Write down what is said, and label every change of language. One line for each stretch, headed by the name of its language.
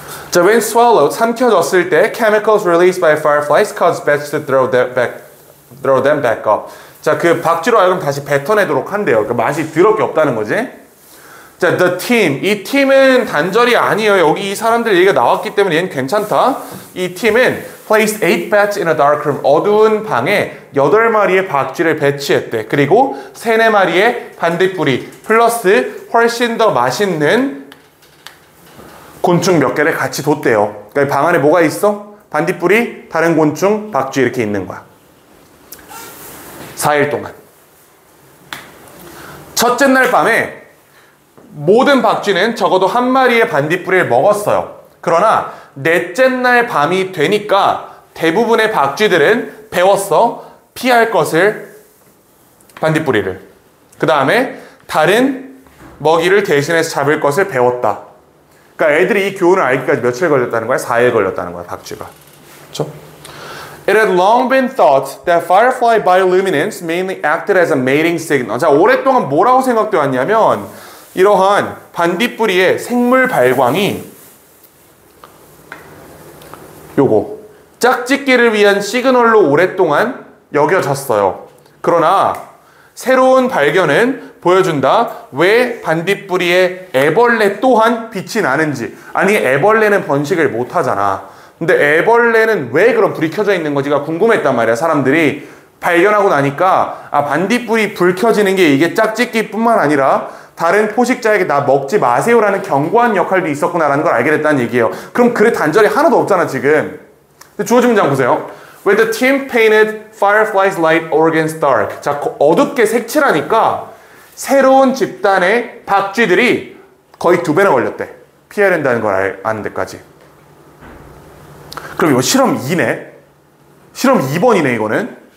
Korean: 자,
English: when swallowed,
Korean: 삼켜졌을 때
English: chemicals released by fireflies cause bats to throw them back up.
Korean: 자, 그 박쥐로 하여금 다시 뱉어내도록 한대요. 그러니까 맛이 더럽게 없다는 거지. 자,
English: the team.
Korean: 이 팀은 단절이 아니에요. 여기 이 사람들 얘기가 나왔기 때문에 얘는 괜찮다. 이 팀은
English: placed 8 bats in a dark room.
Korean: 어두운 방에 8마리의 박쥐를 배치했대. 그리고 3-4마리의 반딧불이 플러스 훨씬 더 맛있는 곤충 몇 개를 같이 뒀대요. 그러니까 방 안에 뭐가 있어? 반딧불이, 다른 곤충, 박쥐 이렇게 있는 거야. 4일 동안. 첫째 날 밤에 모든 박쥐는 적어도 1마리의 반딧불이를 먹었어요. 그러나 넷째 날 밤이 되니까 대부분의 박쥐들은 배웠어. 피할 것을, 반딧불이를. 그 다음에 다른 먹이를 대신해서 잡을 것을 배웠다. 그러니까 애들이 이 교훈을 알기까지 며칠 걸렸다는 거야? 4일 걸렸다는 거야, 박쥐가. 그렇죠?
English: It had long been thought that firefly bioluminescence mainly acted as a mating signal.
Korean: 자, 오랫동안 뭐라고 생각되었냐면 이러한 반딧불이의 생물 발광이 요거 짝짓기를 위한 시그널로 오랫동안 여겨졌어요. 그러나 새로운 발견은 보여준다. 왜 반딧불이의 애벌레 또한 빛이 나는지. 아니, 애벌레는 번식을 못 하잖아. 근데 애벌레는 왜 그런 불이 켜져 있는 건지가 궁금했단 말이야. 사람들이 발견하고 나니까 반딧불이 불 켜지는 게 이게 짝짓기뿐만 아니라 다른 포식자에게 나 먹지 마세요라는 경고한 역할도 있었구나라는 걸 알게 됐다는 얘기예요. 그럼 글에 단절이 하나도 없잖아 지금. 근데 주어진 문장 보세요.
English: When the team painted fireflies light organs dark.
Korean: 자, 어둡게 색칠하니까 새로운 집단의 박쥐들이 거의 2배나 걸렸대. 피해야 된다는 걸 아는 데까지. 그럼 이거 실험 2네. 실험 2번이네 이거는.